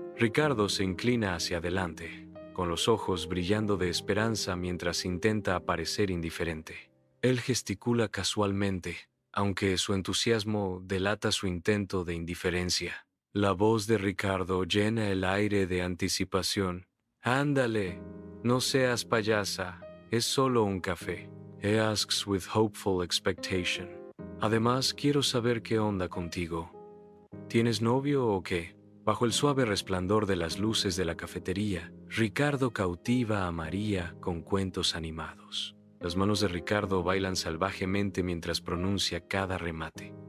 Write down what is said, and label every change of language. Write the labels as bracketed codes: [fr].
[es] Ricardo se inclina hacia adelante, con los ojos brillando de esperanza mientras intenta parecer indiferente. Él gesticula casualmente, aunque su entusiasmo delata su intento de indiferencia. La voz de Ricardo llena el aire de anticipación. Ándale, no seas payasa, es solo un café. [en] He asks with hopeful expectation. [es] Además, quiero saber qué onda contigo. ¿Tienes novio o qué? Bajo el suave resplandor de las luces de la cafetería, Ricardo cautiva a María con cuentos animados. Las manos de Ricardo bailan salvajemente mientras pronuncia cada remate.